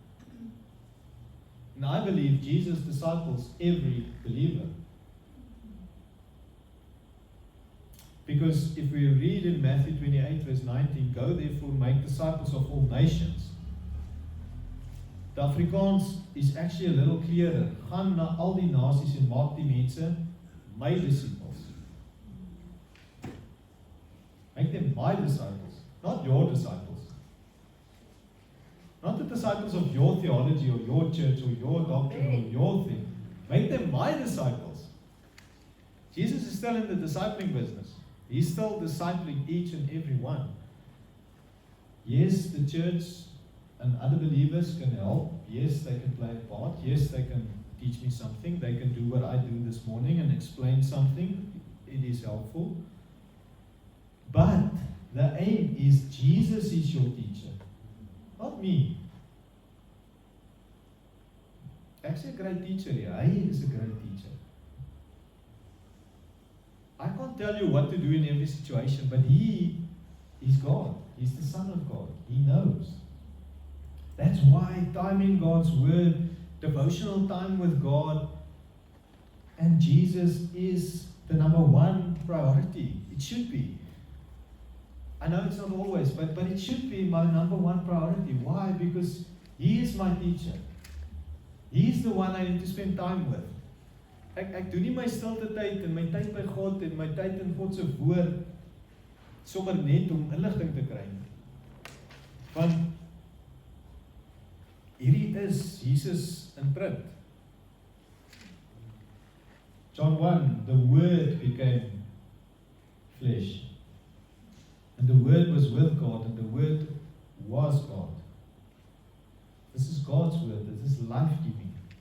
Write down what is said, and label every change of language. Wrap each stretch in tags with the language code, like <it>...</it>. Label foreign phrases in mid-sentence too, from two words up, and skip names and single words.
<en>And I believe Jesus disciples every believer. Because if we read in Matthew 28 verse 19, go therefore make disciples of all nations. The Afrikaans is actually a little clearer.</en> <af>Gaan na al die nasies en maak die mense my disciples.</af> <en>Make them my disciples, not your disciples. Not the disciples of your theology or your church or your doctrine or your thing. Make them my disciples. Jesus is still in the discipling business. He's still discipling each and every one. Yes, the church and other believers can help. Yes, they can play a part. Yes, they can teach me something. They can do what I do this morning and explain something. It is helpful. But the aim is Jesus is your teacher. Not me.</en> <af>Ek's 'n</af> <en>great teacher here. Hy is a great teacher. I can't tell you what to do in every situation, but He is God. He's the Son of God. He knows. That's why time in God's Word, devotional time with God, and Jesus is the number one priority. It should be. I know it's not always, but it should be my number one priority. Why? Because He is my teacher. He's the one I need to spend time with.</en> <af>Ek doen nie my stilte tyd en my tyd by God en my tyd in God se woord sommer net om inligting te kry. Want hierdie is Jesus in print.</af> <en>John 1, the Word became flesh. And the Word was with God, and the Word was God. This is God's Word. This is life-giving.</en>